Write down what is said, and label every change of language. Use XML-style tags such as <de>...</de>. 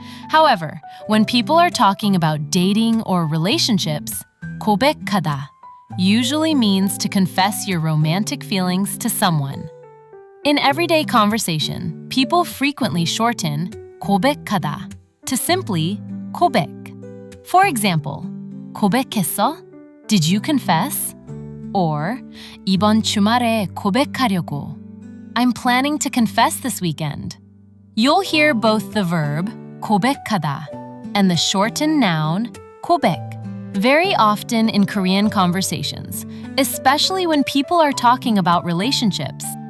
<en>However, when people are talking about dating or relationships, 고백하다 usually means to confess your romantic feelings to someone. In everyday conversation, people frequently shorten 고백하다 to simply 고백.</en> <ko>For example, 고백했어?</ko> <en>Did you confess? Or</en> <ko>이번 주말에 고백하려고.</ko> <en>I'm planning to confess this weekend. You'll hear both the verb 고백하다 and the shortened noun 고백 very often in Korean conversations, especially when people are talking about relationships.</en>